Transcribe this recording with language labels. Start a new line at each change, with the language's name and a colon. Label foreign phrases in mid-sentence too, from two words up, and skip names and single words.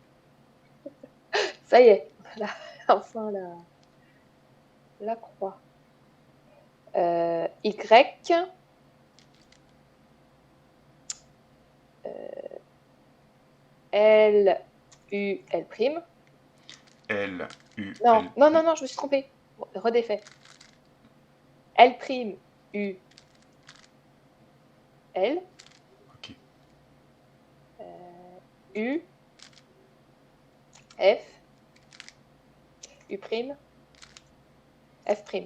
French: Ça y est, voilà. Enfin la croix. Y. L, U, L prime. L, U, Non, L. non, non, non, je me suis trompée. Redéfait. L prime, U, L. Ok. U, F, U prime, F prime.